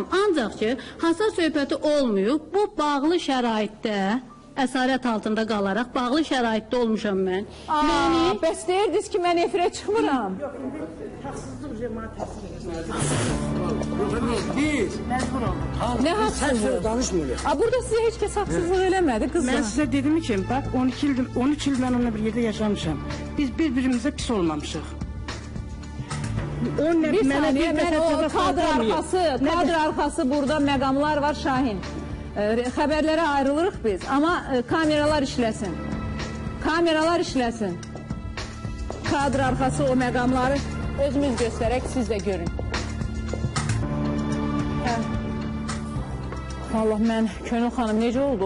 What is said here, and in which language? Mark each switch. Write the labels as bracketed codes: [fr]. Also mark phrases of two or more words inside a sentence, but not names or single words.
[az] Ancaq ki, hasar söhbəti olmayıb, bu bağlı şəraitdə, əsarət altında qalaraq bağlı şəraitdə olmuşam mən. Bəs deyirdiniz ki, mən efirə çıxmıram. Biz məcbur olduk. [tr] Ne haksızlığı? danışmıyoruz. Burada size hiç kes haksızlık eləmədi kızlar. Ben size dedim ki bak 13 il ben onunla bir yerde yaşamışım. [az] Biz birbirimize pis olmamışıq. [tr] Bir saniye, ben o kadr arkası burada məqamlar var Şahin. [az] Xəbərlərə ayrılırıq biz, amma kameralar işləsin. Kameralar işləsin. Kadr arkası o məqamları özümüz göstərək, siz də görün. Allah, mən, Könül xanım, necə oldu?